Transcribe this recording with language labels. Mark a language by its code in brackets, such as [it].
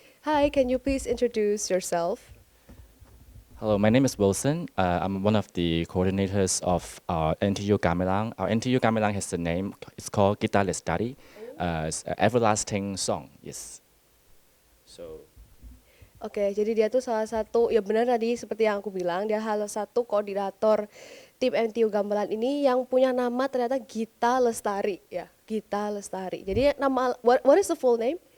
[en] Hi, can you please introduce yourself? Hello, my name is Wilson. I'm one of the coordinators of our NTU Gamelang. Our NTU Gamelang has a name. It's called Kita Lestari. It's an everlasting song. Yes. So [id] Oke, jadi dia tuh salah satu, ya benar tadi seperti yang aku bilang, dia salah satu koordinator tim NTU Gamelan ini yang punya nama ternyata Gita Lestari, ya, Gita Lestari. Jadi nama, [en] what is the full name?